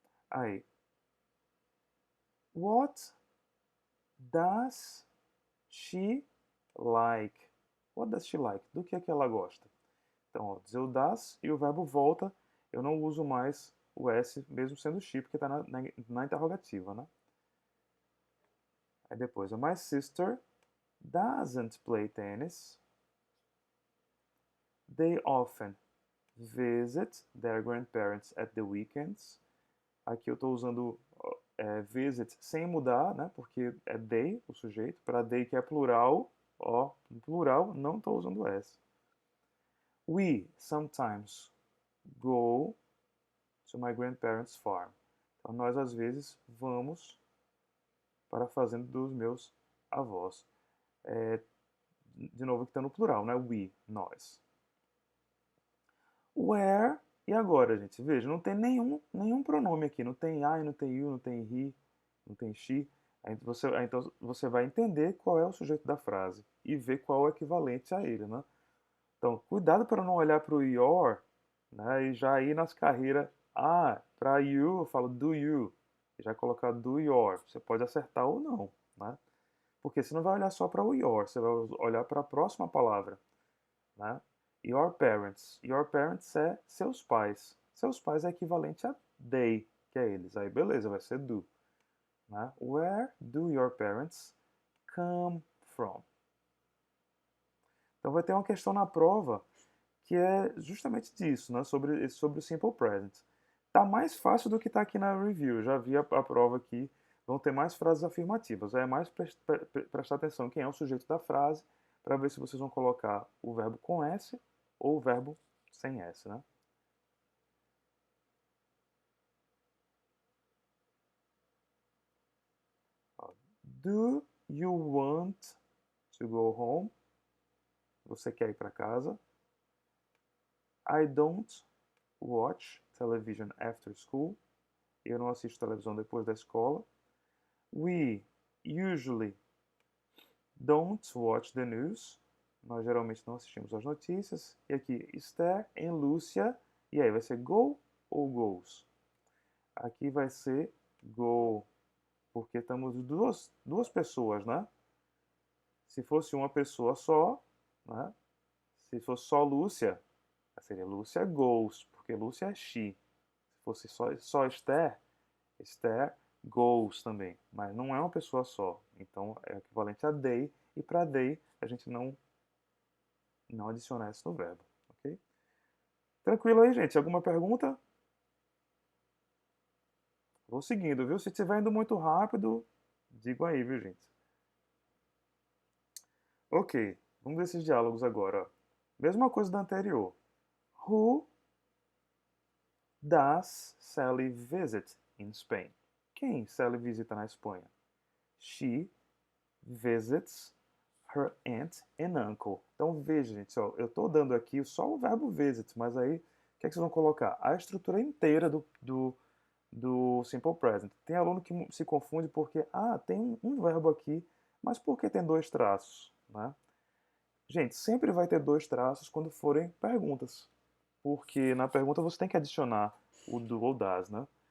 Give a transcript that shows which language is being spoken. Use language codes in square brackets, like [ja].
[en] Aí. What does she like? What does she like? [pt] Do que ela gosta? Então, ó, dizer o das e o verbo volta, eu não uso mais o S, mesmo sendo she, porque está na interrogativa, né? Aí depois, [en] my sister doesn't play tennis. They often visit their grandparents at the weekends. [pt] Aqui eu estou usando visit sem mudar, né? Porque é they, o sujeito. Para they, que é plural, ó, no plural, não estou usando S. [en] We sometimes go to my grandparents' farm. [pt] Então, nós às vezes vamos para a fazenda dos meus avós. De novo, aqui está no plural, né? We, nós. Where, e agora, gente? Veja, não tem nenhum pronome aqui. Não tem I, não tem you, não tem he, não tem she. Então você vai entender qual é o sujeito da frase e ver qual é o equivalente a ele, né? Então, cuidado para não olhar para o your, né, e já ir nas carreiras. Para you eu falo do you, e já colocar do your. Você pode acertar ou não, né? Porque você não vai olhar só para o your, você vai olhar para a próxima palavra, né? [en] Your parents. Your parents [pt] é seus pais. Seus pais é equivalente a they, que é eles. Aí beleza, vai ser do. né? [en] Where do your parents come from? [pt] Então vai ter uma questão na prova que é justamente disso, né? Sobre o simple present. Tá mais fácil do que tá aqui na review. Eu já vi a prova aqui. Vão ter mais frases afirmativas. É mais prestar atenção em quem é o sujeito da frase para ver se vocês vão colocar o verbo com S ou o verbo sem S, né? [en] Do you want to go home? [pt] Você quer ir para casa? [en] I don't watch television after school. [pt] Eu não assisto televisão depois da escola. [en] We usually don't watch the news. [pt] Nós geralmente não assistimos às notícias. E aqui, Esther e Lúcia. E aí, vai ser go ou goes? Aqui vai ser go, porque estamos duas pessoas, né? Se fosse uma pessoa só, né? Se fosse só Lúcia, seria Lúcia goes, porque Lúcia é she. Se fosse só Esther, Esther goes também. Mas não é uma pessoa só. Então é equivalente a they. E para they a gente não adiciona S no verbo. Ok? Tranquilo aí, gente? Alguma pergunta? Vou seguindo, viu? Se estiver indo muito rápido, digo aí, viu, gente? Ok, vamos ver esses diálogos agora. Mesma coisa da anterior. [en] Who does Sally visit in Spain? [pt] Quem Sally visita na Espanha? [en] She visits her aunt and uncle. [pt] Então veja, gente, ó, eu estou dando aqui só o verbo visit, mas aí o que, é que vocês vão colocar? A estrutura inteira do Simple Present. Tem aluno que se confunde porque, tem um verbo aqui, mas por que tem dois traços? Né? Gente, sempre vai ter dois traços quando forem perguntas, porque na pergunta você tem que adicionar o do ou das, né?